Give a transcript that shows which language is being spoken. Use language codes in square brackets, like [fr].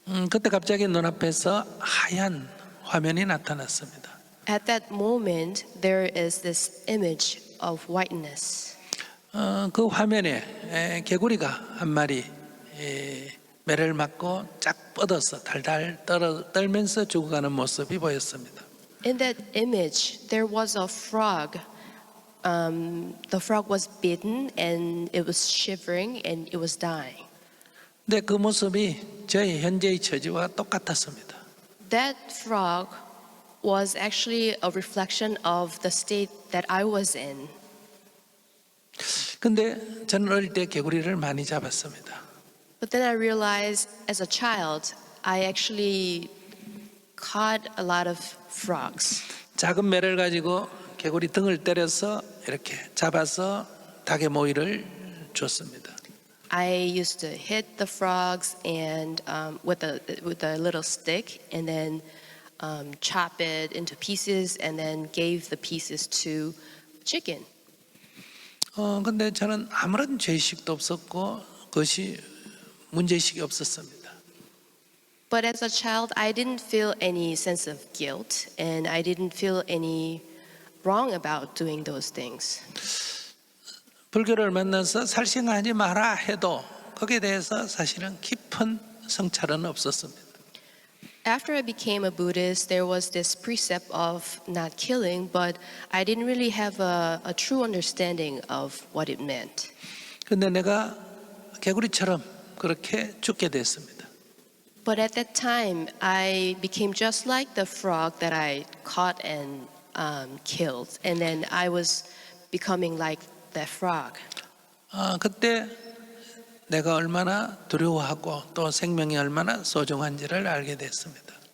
[ko] 그때 갑자기 눈앞에서 하얀 화면이 나타났습니다. [en] At that moment, there is this image of whiteness. [ko] 그 화면에 개구리가 한 마리 매를 맞고 쫙 뻗어서 달달 떨면서 죽어가는 모습이 보였습니다. [en] In that image, there was a frog. The frog was bitten and it was shivering and it was dying. [ko] 근데 그 모습이 저의 현재의 처지와 똑같았습니다. [en] That frog was actually a reflection of the state that I was in. [ko] 근데 저는 어릴 때 개구리를 많이 잡았습니다. [en] But then I realized as a child, I actually caught a lot of frogs. [ko] 작은 매를 가지고 개구리 등을 때려서 이렇게 잡아서 닭의 모이를 줬습니다. [en] I used to hit the frogs and with a little stick, and then chop it into pieces, and then gave the pieces to chicken. [ko] 근데 저는 아무런 죄의식도 없었고 그것이 문제의식이 없었습니다. [en] But as a child, I didn't feel any sense of guilt, and I didn't feel any wrong about doing those things. [ko] 불교를 만나서 살생하지 마라 해도 거기에 대해서 사실은 깊은 성찰은 없었습니다. [en] After I became a Buddhist, there was this precept of not killing, but I didn't really have a true understanding of what it meant. [ko] 근데 내가 개구리처럼 그렇게 죽게 됐습니다. [en] But at that time, I became just like the frog that I caught and killed, and then I was becoming like that frog. [ko] 그때 내가 얼마나 두려워하고 또 생명이 얼마나 소중한지를 알게 됐습니다.